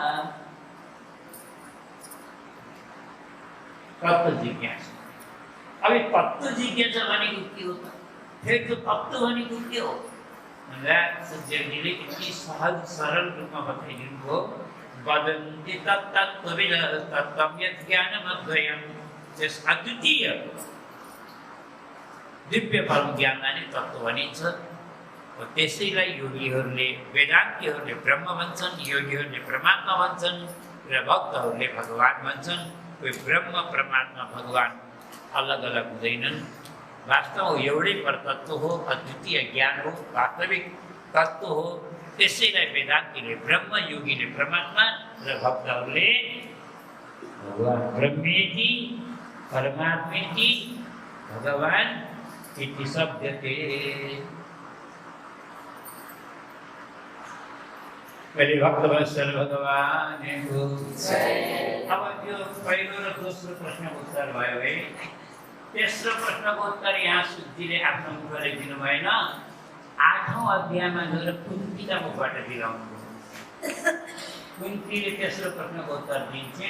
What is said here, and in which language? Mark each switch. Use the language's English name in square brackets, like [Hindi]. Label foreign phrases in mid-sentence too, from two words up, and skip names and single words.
[Nepali] तत्त्व जिज्ञासा। अब तत्त्व जिज्ञासा भनेको के हो त? फिर त्यो तत्त्व भनेको के हो भन्दा सज्जनले यति सहज सरल रूपमा बताइदिनु हो। [Sanskrit] वदन्ति तत्तत्त्वविदः तत्त्वं यत् ज्ञानमद्वयम् [Nepali] त्यस अद्वितीय दिव्य परम ज्ञानलाई नै तत्त्व भनिन्छ। त्यसैलाई योगीहरूले वेदान्तीहरूले ब्रह्म भन्छन्, योगीहरूले परमात्मा भन्छन् र भक्तहरूले भगवान भन्छन्। कोही ब्रह्म परमात्मा भगवान अलग अलग हुँदैनन्, वास्तवमा एउटै परतत्व हो, अद्वितीय ज्ञान हो, वास्तविक तत्त्व हो। त्यसैलाई वेदान्तीले ब्रह्म, योगीले परमात्मा र भक्तहरूले भगवान [Sanskrit] ब्रह्मेति परमात्मेति भगवान इति शब्दते। [Hindi] पहले भक्त वत्सल भगवान को। [Nepali] अब यो पहिलो र दोस्रो प्रश्नको उत्तर भयो है। तेस्रो प्रश्नको उत्तर यहाँ सुजीले आफ्नो मुखले दिनु भएन, 8औं अध्यायमा गएर कुन्तीका मुखबाट दिलाउनु। कुन्तीले तेस्रो प्रश्नको उत्तर दिन्छन्।